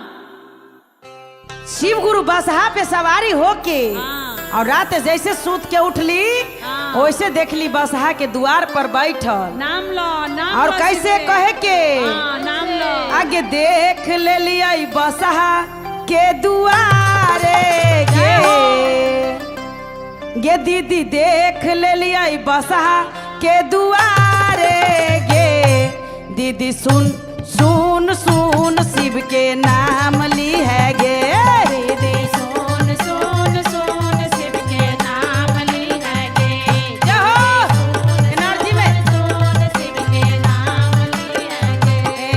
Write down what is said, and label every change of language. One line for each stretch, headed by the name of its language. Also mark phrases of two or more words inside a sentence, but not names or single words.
Magahi: शिव गुरु बसहा पे सवारी होके और रात जैसे सूत के उठली वैसे देख ली बसहा के द्वार पर बैठल। नाम लो नाम और लो कैसे शिव के। कहे के नाम लो। आगे देख ले लिया बसहा के दुआरे गे दीदी देख ले लिया बसहा के दुआरे गे दीदी सुन सुन सुन शिव के नाम ली है गे। दीदी सुन सुन सुन शिव के नाम ली है गे। एनर्जी में सुन शिव के नाम ली है गे।